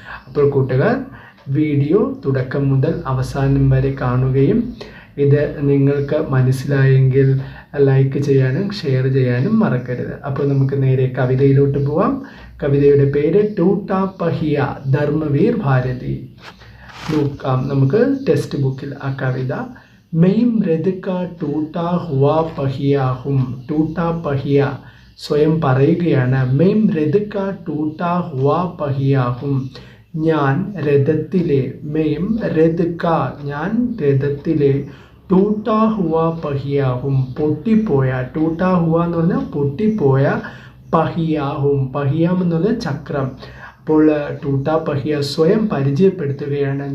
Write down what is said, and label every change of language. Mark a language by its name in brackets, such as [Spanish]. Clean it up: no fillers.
[Malayalam] അപ്പോൾ കൂട്ടുകാർ വീഡിയോ തുടക്കം മുതൽ അവസാനം വരെ കാണുകയും ഇത് നിങ്ങൾക്ക് മനസ്സിലായെങ്കിൽ ലൈക്ക് ചെയ്യാനും ഷെയർ ചെയ്യാനും മറക്കരുത്. അപ്പോൾ നമുക്ക് നേരെ കവിതയിലോട്ട് പോവാം. കവിതയുടെ പേര് ടൂട്ടാ പഹിയ, ധർമ്മവീർ ഭാരതി. നോക്കാം നമുക്ക് ടെക്സ്റ്റ് ബുക്കിൽ ആ കവിത. [Hindi] मैं मृद का टूटा हुआ पहिया हूँ. [Malayalam] टूटा पहिया സ്വയം പറയുകയാണ്. [Hindi] मैं मृद का टूटा हुआ पहिया हूँ. [Malayalam] ഞാൻ രഥത്തിലെ, [Hindi] मैं रथ का [Malayalam] ഞാൻ രഥത്തിലെ, [Hindi] ടൂട്ടാ ഹുവ പഹിയാഹും [Malayalam] പൊട്ടിപ്പോയ, ടൂട്ടാ ഹുവ എന്ന് പറഞ്ഞാൽ പൊട്ടിപ്പോയ, പഹിയാഹും പഹിയാം എന്ന് പറഞ്ഞാൽ ചക്രം. അപ്പോൾ ടൂട്ടാ പഹിയ സ്വയം പരിചയപ്പെടുത്തുകയാണ്.